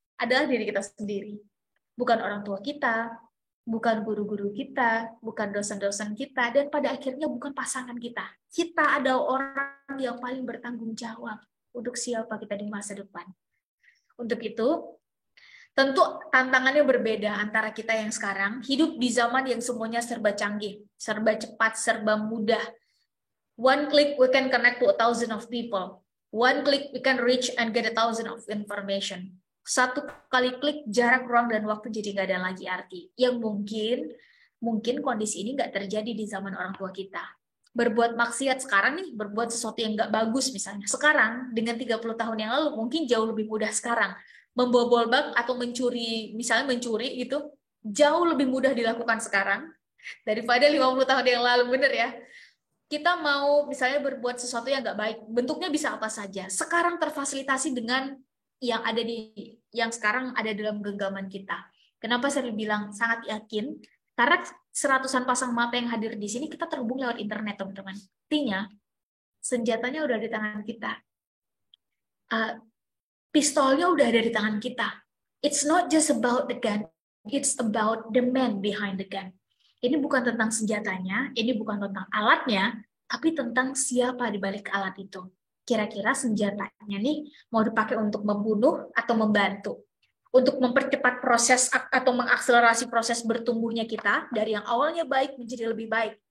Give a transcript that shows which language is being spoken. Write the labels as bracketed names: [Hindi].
[Indonesian] Adalah diri kita sendiri. Bukan orang tua kita, bukan guru-guru kita, bukan dosen-dosen kita, dan pada akhirnya bukan pasangan kita. Kita adalah orang yang paling bertanggung jawab untuk siapa kita di masa depan. Untuk itu, tentu tantangannya berbeda antara kita yang sekarang, hidup di zaman yang semuanya serba canggih, serba cepat, serba mudah. [English] One click we can connect to 1,000 of people. One click we can reach and get 1,000 of information. [Indonesian] Satu kali klik, jarak, ruang, dan waktu jadi nggak ada lagi arti. Yang mungkin kondisi ini nggak terjadi di zaman orang tua kita. Berbuat maksiat sekarang nih, berbuat sesuatu yang nggak bagus misalnya. Sekarang, dengan 30 tahun yang lalu, mungkin jauh lebih mudah sekarang. Membobol bank atau mencuri, misalnya mencuri itu, jauh lebih mudah dilakukan sekarang daripada 50 tahun yang lalu, bener ya? Kita mau misalnya berbuat sesuatu yang nggak baik, bentuknya bisa apa saja. Sekarang terfasilitasi dengan yang sekarang ada dalam genggaman kita. Kenapa saya bilang sangat yakin? Karena seratusan pasang mata yang hadir di sini kita terhubung lewat internet, teman-teman. Artinya senjatanya udah di tangan kita. Pistolnya udah ada di tangan kita. [English] It's not just about the gun, it's about the man behind the gun. [Indonesian] Ini bukan tentang senjatanya, ini bukan tentang alatnya, tapi tentang siapa di balik alat itu. Kira-kira senjatanya nih mau dipakai untuk membunuh atau membantu? Untuk mempercepat proses atau mengakselerasi proses bertumbuhnya kita, dari yang awalnya baik menjadi lebih baik.